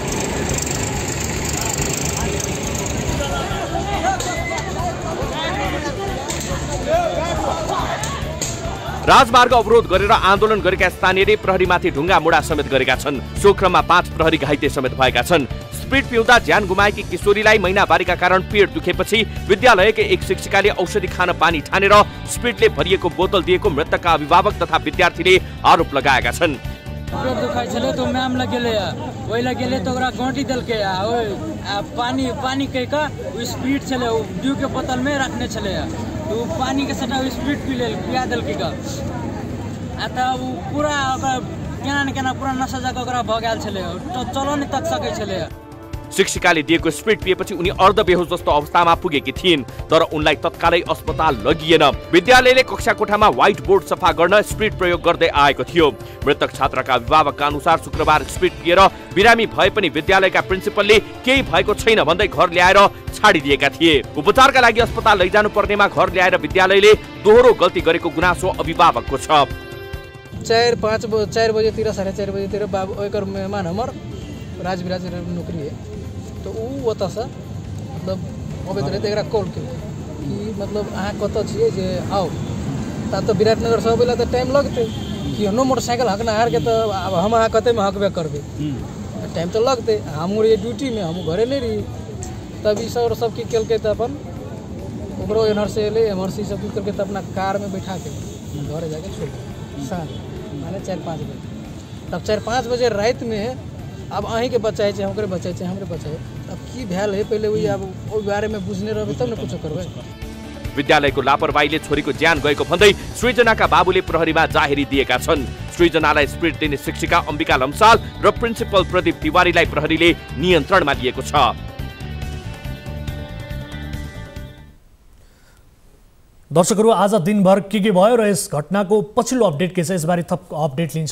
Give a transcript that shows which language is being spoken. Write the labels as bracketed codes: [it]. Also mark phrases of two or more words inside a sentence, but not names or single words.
[ne] राजमार्ग अवरोध गरेर आन्दोलन गरेका स्थानीयले प्रहरीमाथि ढुङ्गा मुढा समेत गरेका छन्। सोक्रममा 5 प्रहरी घाइते समेत भएका छन्। स्प्रिट पिउँदा ज्यान गुमाएकी किशोरीलाई महिनावारीका कारण पेट दुखेपछि विद्यालयकै एक शिक्षिकाले औषधि खान पानी ठानेर स्प्रिटले भरिएको बोतल दिएको मृतकका अभिभावक तथा विद्यार्थीले आरोप लगाएका छन्। [mai] पेट दुखाइ छले तो मैम लगेले ओइला गेले तो ओकरा गोंटी देलके पानी के का स्प्रिट छले ड्यू के बोतल में रखने छले तो पानी के सटा स्प्रिट पिया देलके का आता पूरा केना पूरा नशा जाके ओकरा भ गेल छले चलन तक सकै छले। [ne] शिक्षिकाले दिएको स्प्रिट पिएपछि उनी अर्धबेहोस जस्तो अवस्थामा पुगेकी थिइन् तर उनलाई तत्कालै अस्पताल लगिएन। विद्यालयले कक्षा कोठामा [en] white board [ne] सफा गर्न स्प्रिट प्रयोग गर्दै आएको थियो। मृतक छात्राका अभिभावकका अनुसार शुक्रबार स्प्रिट पिएर बिरामी भए पनि विद्यालयका प्रिन्सिपलले केही भएको छैन भन्दै घर ल्याएर छाडिदिएका थिए। उपचारका लागि अस्पताल लैजानु पर्नेमा घर ल्याएर विद्यालयले दोहोरो गल्ती गरेको गुनासो अभिभावकको छ। [mai] 4 बजेतिर 4:30 बजेतिर बाबू ओकर मेहमान हमर राजविराज नौकरी है तो वो होता सा मतलब अबे तो एकरा कॉल के कि मतलब अहाँ कत छिए जे आओ ता तो विराटनगर सब बेला तो टाइम लगते कि नो मोटरसाइकिल हकना हार के तो अब हम अहाँ कते में हकबे करबे टाइम तो लगते हम ये ड्यूटी में हम घरे नहीं रही तभी सब की केल के अपन ओकरो एनआरसी ले एमआरसी सब की करके अपना कार में बैठा के घरे जाके छोड़ साँझ माने 4-5 बजे तब 4-5 बजे रात में अब अहीं के बचाए छे हमरे बचाए छे हमरे बचाए अब की भ्याल है पहिले उही अब ओ बारे में बुझ्ने रहबे तब न कुछ करबे। [ne] विद्यालयको लापरवाहीले छोरीको ज्यान गएको भन्दै सृजनाका बाबुले प्रहरीमा जाहेरी दिएका छन्। सृजनालाई स्प्रिट दिने शिक्षिका अम्बिका लम्साल र प्रिन्सिपल प्रदीप तिवारीलाई प्रहरीले नियन्त्रणमा लिएको छ। दर्शकहरू आज दिनभर के भयो र यस घटनाको पछिल्लो अपडेट के छ यसबारे थप अपडेट लिन्छौँ।